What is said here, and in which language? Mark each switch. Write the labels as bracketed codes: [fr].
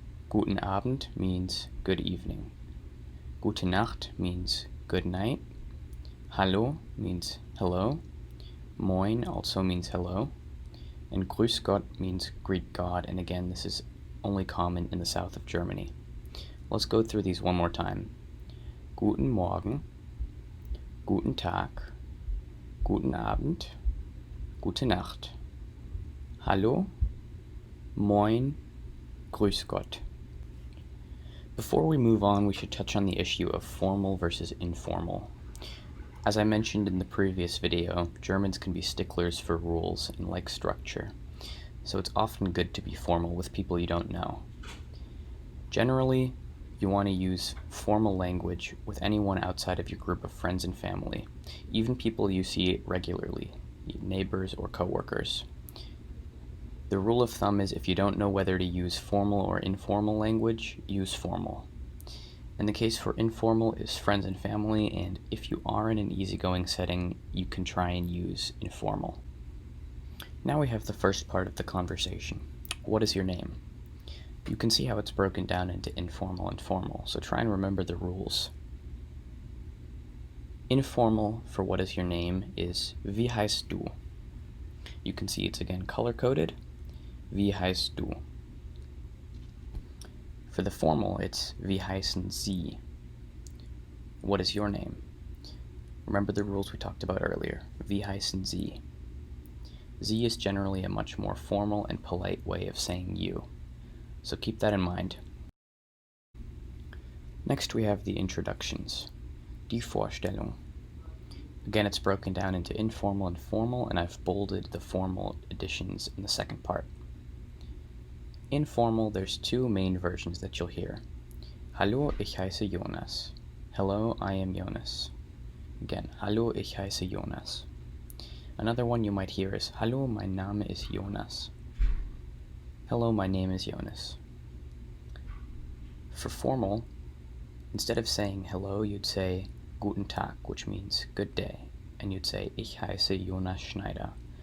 [de] Guten Abend [en] means good evening. [de] Gute Nacht [en] means good night. Hallo means hello. Moin also means hello. And [de] Grüß Gott [en] means greet God, and again, this is only common in the south of Germany. Let's go through these one more time. [de] Guten Morgen, Guten Tag, Guten Abend, Gute Nacht, Hallo, Moin, Grüß Gott. [en] Before we move on, we should touch on the issue of formal versus informal. As I mentioned in the previous video, Germans can be sticklers for rules and like structure, so it's often good to be formal with people you don't know. Generally, you want to use formal language with anyone outside of your group of friends and family, even people you see regularly, neighbors or coworkers. The rule of thumb is if you don't know whether to use formal or informal language, use formal. And the case for informal is friends and family, and if you are in an easygoing setting, you can try and use informal. Now we have the first part of the conversation. What is your name? You can see how it's broken down into informal and formal, so try and remember the rules. Informal for what is your name is [de] Wie heißt du? [en] You can see it's again color-coded. [de] Wie heißt du? [en] For the formal, it's [de] Wie heißen Sie? [en] What is your name? Remember the rules we talked about earlier. [de] Wie heißen Sie? [en] Sie is generally a much more formal and polite way of saying you, so keep that in mind. Next we have the introductions. [de] Die Vorstellung. [en] Again, it's broken down into informal and formal, and I've bolded the formal additions in the second part. Informal, there's 2 main versions that you'll hear. [de] Hallo, ich heiße Jonas. [en] Hello, I am Jonas. [de] Again, hallo, ich heiße Jonas. [en] Another one you might hear is [de] Hallo, mein Name ist Jonas. [en] Hello, my name is Jonas. For formal, instead of saying hello, you'd say [de] Guten Tag, [en] which means good day, and you'd say [de] Ich heiße Jonas Schneider.